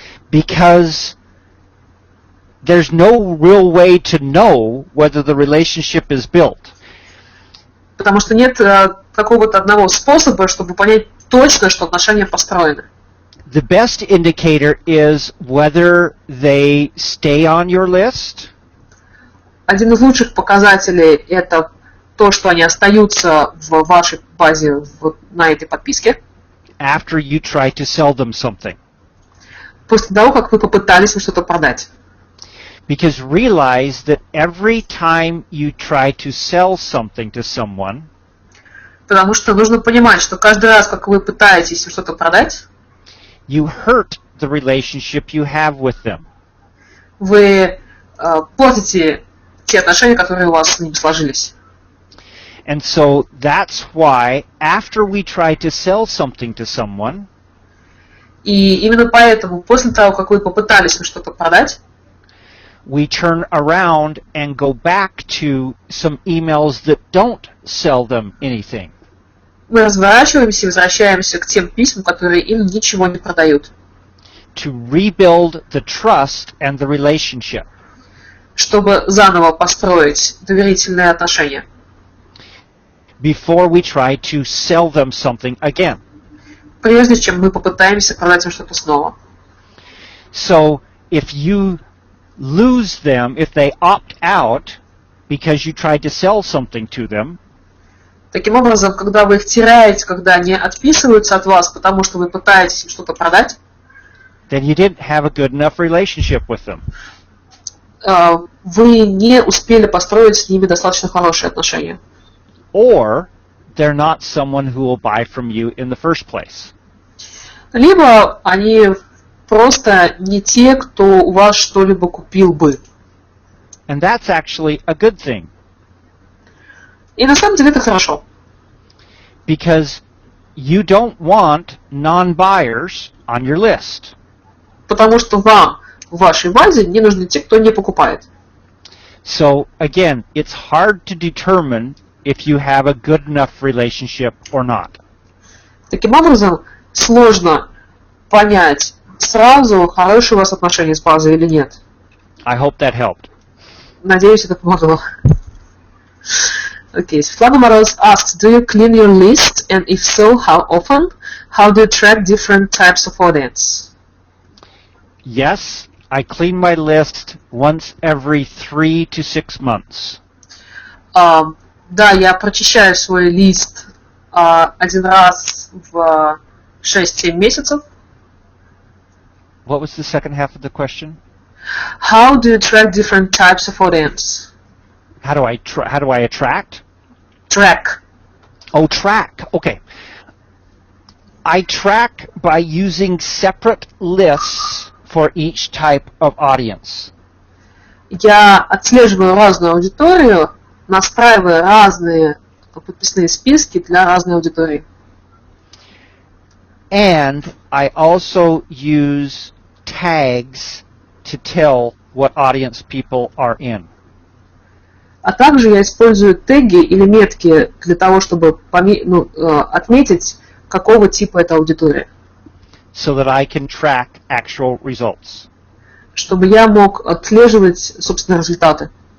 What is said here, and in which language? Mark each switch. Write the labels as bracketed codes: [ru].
[en] Because there's no real way to know whether the relationship is built. [ru] Потому что нет какого-то одного способа, чтобы понять точно, что отношения построены. [en] The best indicator is whether they stay on your list. [ru] Один из лучших показателей – это то, что они остаются в вашей базе на этой подписке. [en] After you try to sell them something. [ru] После того, как вы попытались им что-то продать. [en] Because realize that every time you try to sell something to someone, [ru] потому что нужно понимать, что каждый раз, как вы пытаетесь им что-то продать, [en] you hurt the relationship you have with them. [ru] Вы портите те отношения, которые у вас с ними сложились. [en] And so that's why after we try to sell something to someone, [ru] и именно поэтому, после того, как вы попытались им что-то продать, [en] we turn around and go back to some emails that don't sell them anything. [ru] Мы разворачиваемся и возвращаемся к тем письмам, которые им ничего не продают. [en] To rebuild the trust and the relationship. [ru] Чтобы заново построить доверительные отношения. [en] Before we try to sell them something again. [ru] Прежде чем мы попытаемся продать им что-то снова. [en] So if you lose them, if they opt out because you tried to sell something to them, [ru] таким образом, когда вы их теряете, когда они отписываются от вас, потому что вы пытаетесь им что-то продать, [en] then you didn't have a good enough relationship with them. [ru] Вы не успели построить с ними достаточно хорошие отношения. [en] Or they're not someone who will buy from you in the first place. [ru] Либо они просто не те, кто у вас что-либо купил бы. [en] And that's actually a good thing. [ru] И на самом деле это хорошо. [en] Because you don't want non-buyers on your list. [ru] Потому что вам в вашей базе не нужны те, кто не покупает. [en] So again, it's hard to determine if you have a good enough relationship or not. [ru] Таким образом, сложно понять сразу, хорошие у вас отношения с базой или нет. [en] I hope that helped. [ru] Надеюсь, это помогло. [en] Okay, Svetlana Moroz asks, do you clean your list? And if so, how often? How do you track different types of audience? Yes, I clean my list once every 3 to 6 months. [ru] Да, я прочищаю свой лист один раз в 6-7 месяцев. [en] What was the second half of the question? How do you track different types of audience? How do I attract? Track. Oh, track. Okay. I track by using separate lists for each type of audience. [ru] Я отслеживаю разную аудиторию, настраивая разные подписные списки для разной аудитории. [en] And I also use tags to tell what audience people are in. [ru] А также я использую теги или метки для того, чтобы отметить, какого типа эта аудитория. [en] So that I can track actual results. [ru] Чтобы я мог отслеживать, собственно, результаты.